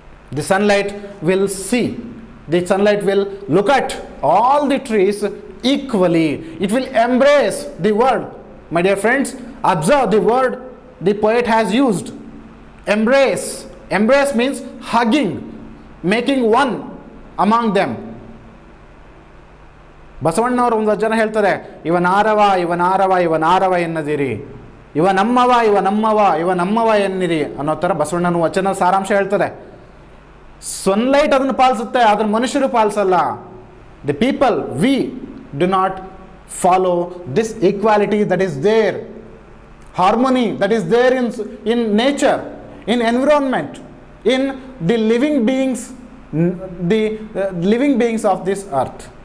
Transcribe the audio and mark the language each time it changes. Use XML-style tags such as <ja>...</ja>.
<en>The sunlight will see, the sunlight will look at all the trees equally. It will embrace the word. My dear friends, observe the word the poet has used. Embrace. Embrace means hugging, making one among them.</en> <kn>ಬಸವಣ್ಣವರು ಒಂದು ಜನ ಹೇಳ್ತಾರೆ, ಇವನಾರವ ಇವನಾರವ ಇವನಾರವ ಎನ್ನದಿರಿ, ಇವನಮ್ಮವ ಇವನಮ್ಮವ ಇವನಮ್ಮವ ಎನ್ನಿರಿ ಅನ್ನೋ ಥರ ಬಸವಣ್ಣನ ವಚನ ಸಾರಾಂಶ ಹೇಳ್ತಾರೆ. ಸನ್ಲೈಟ್ ಅದನ್ನು ಪಾಲಿಸುತ್ತೆ, ಅದನ್ನು ಮನುಷ್ಯರು ಪಾಲಿಸಲ್ಲ.</kn> <en>The people, we do not follow this equality that is there, harmony that is there in nature, in environment, in the living beings, the living beings of this earth.</en>